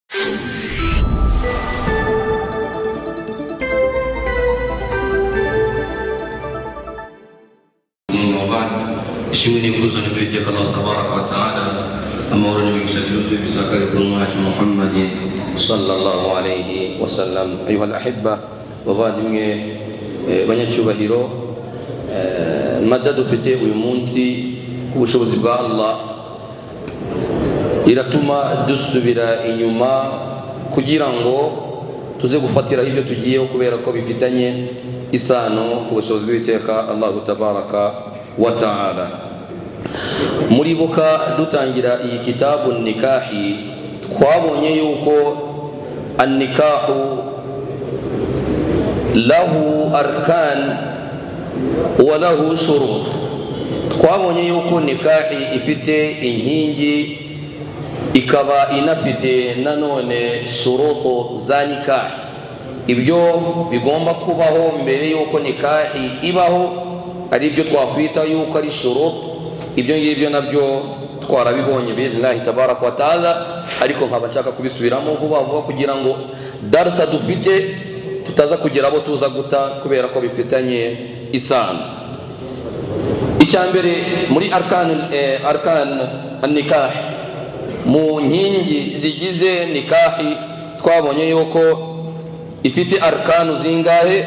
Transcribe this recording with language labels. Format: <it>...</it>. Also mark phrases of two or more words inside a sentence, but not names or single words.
<rw>ishimwe kuzo nibiteka Allah</rw> <ar>تبارك وتعالى</ar> <rw>amahoro n'imigisha bisakare ku mwacu Muhammad</rw> <ar>صلى الله عليه وسلم. أيها الأحباء,</ar> <rw>bavandimwe banyacyubahiro, mada dufite uyu munsi ku bushobozi bwa Allah iratuma dusubira inyuma kugira ngo tuze gufatira ibyo tugiyeho, kubera ko bifitanye isano ku bushobozi bw'iteka Allah</rw> <ar>تبارك وتعالى.</ar> <rw>Muribuka dutangira iyi kitabu nikahi, twabonye yuko</rw> <ar>النكاح له أركان وله شروط.</ar> <rw>Twabonye yuko nikahi ifite inkingi ikaba inafite nanone shuruto za nikahi, ibyo bigomba kubaho mbere yuko nikahi ibaho, ari byo twakwita yuko ari shurut. Ibyo ngibyo nabyo twarabibonye</rw> <ar>بالله تبارك وتعالى,</ar> <rw>ariko nkaba nshaka kubisubiramo vuba vuba kugira ngo darsa dufite tutaza kugira abo tuza guta, kubera ko bifitanye isano. Icyambere muri</rw> <ar>أركان النكاح,</ar> <rw>mu nkingi zigize nikahi, twabonye yuko ifite arkanu zingahe?</rw>